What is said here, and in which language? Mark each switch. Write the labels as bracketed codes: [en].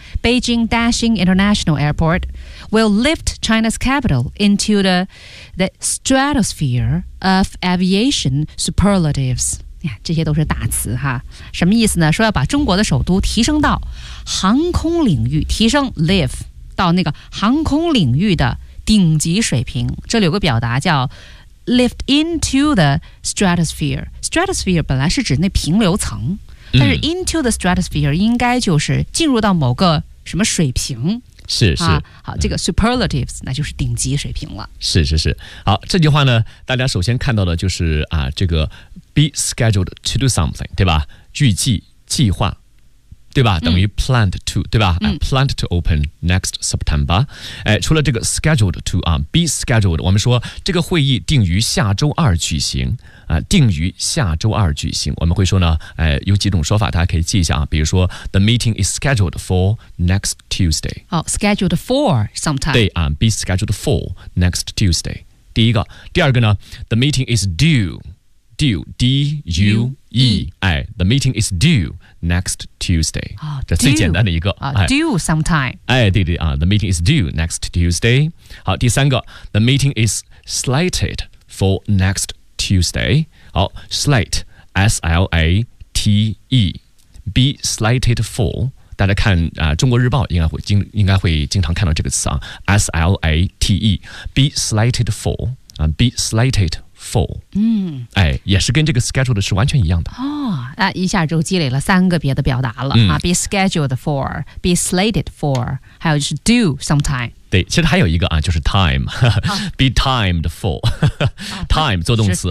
[en] Beijing Daxing International Airport will lift China's capital into the stratosphere of aviation superlatives。 [zh] 这些都是大词哈，什么意思呢？说要把中国的首都提升到航空领域，提升 lift 到那个航空领域的顶级水平。这里有个表达叫 [en] Lift into the stratosphere. [zh] Stratosphere 本来是指那平流层，但是 [en] into the stratosphere [zh] 应该就是进入到某个什么水平。是是，好，这个 superlatives 那就是顶级水平了。是是是，好，这句话呢，大家首先看到的就是啊，这个 [en] be scheduled to do something， [zh] 对吧？预计计划。对吧，等于 [en] planned to，对吧，planned to open next September。 [zh] 除了这个 scheduled to 啊， be scheduled， 我们说这个会议定于下周二举行啊，定于下周二举行，我们会说呢，有几种说法大家可以记一下啊，比如说 [en] the meeting is scheduled for next Tuesday。 Scheduled for sometime。对啊， be scheduled for next Tuesday。 [zh] 第一个。第二个呢， [en] the meeting is due, D-U-E, the meeting is due next Tuesday. [zh] 这最简单的一个。 [en] Due sometime. 对对，the meeting is due next Tuesday. [zh] 好，第三个， [en] the meeting is slated for next Tuesday. 好， slate, S-L-A-T-E, be slated for. [zh] 大家看啊，中国日报应该会经常看到这个词啊， S-L-A-T-E, be slated for, be slated for. 也是跟这个 schedule 的是完全一样的。一下就积累了三个别的表达了。 [en] be scheduled for, be slated for, [zh] 还有就是 [en] do sometime。 [zh] 对，其实还有一个啊，就是 time, [en] be timed for, [zh] time, 做动词。